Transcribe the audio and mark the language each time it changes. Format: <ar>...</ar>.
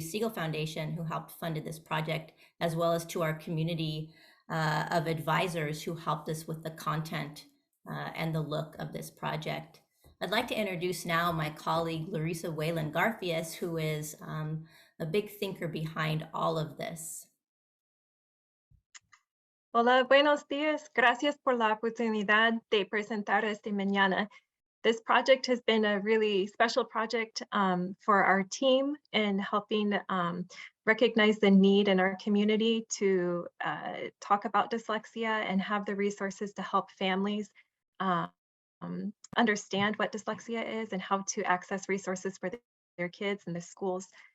<en>Siegel Foundation who helped funded this project, as well as to our community of advisors who helped us with the content and the look of this project. I'd like to introduce now my colleague, Larissa Whalen Garfias, who is a big thinker behind all of this.</en> <es>Hola, buenos días. Gracias por la oportunidad de presentar esta mañana.</es> <en>This project has been a really special project for our team in helping recognize the need in our community to talk about dyslexia and have the resources to help families understand what dyslexia is and how to access resources for their kids in the schools.</en>